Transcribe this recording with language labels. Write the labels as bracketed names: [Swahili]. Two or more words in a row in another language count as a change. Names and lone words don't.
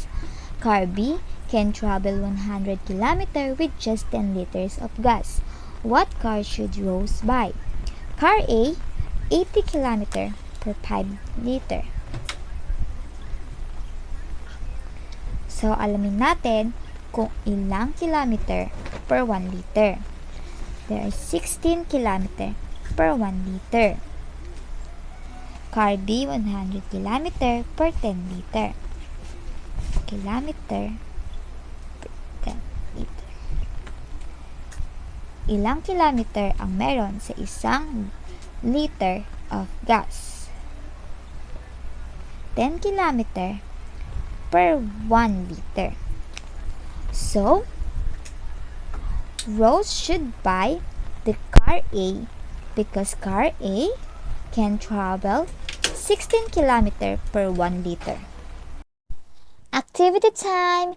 [English] Car B can travel 100 kilometers with just 10 liters of gas. What car should Rose buy? Car A, 80 kilometers per 5 liter. So, [Filipino] alamin natin kung ilang [English] kilometer per 1 liter. There are 16 kilometer per 1 liter. Car B, 100 kilometer per 10 liter. Kilometer per 10 liter. [Filipino] Ilang kilometer ang meron sa isang [English] liter of gas? 10 kilometer per 1 liter. So, Rose should buy the car A because car A can travel 16 km per 1 liter. Activity time!